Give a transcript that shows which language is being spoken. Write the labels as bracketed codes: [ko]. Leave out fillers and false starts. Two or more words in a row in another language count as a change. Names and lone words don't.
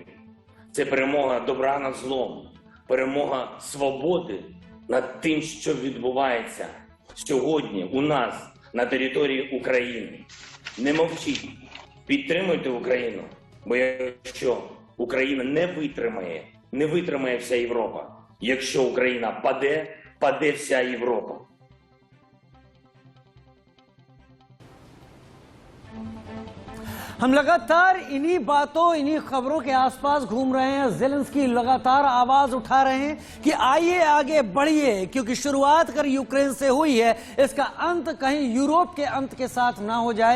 [uk] Це перемога добра над злом. Перемога свободи над тим, що відбувається сьогодні у нас на території України. Не мовчіть. Підтримуйте Україну. Бо якщо Україна не витримає вся Європа. Якщо Україна паде, паде вся Європа. [hi] हम लगातार इन्हीं बातों, इन्हीं खबरों के आसपास घूम रहे हैं। ज़ेलेंस्की लगातार आवाज उठा रहे हैं कि आइए आगे बढ़िए, क्योंकि शुरुआत अगर यूक्रेन से हुई है, इसका अंत कहीं यूरोप के अंत के साथ ना हो जाए।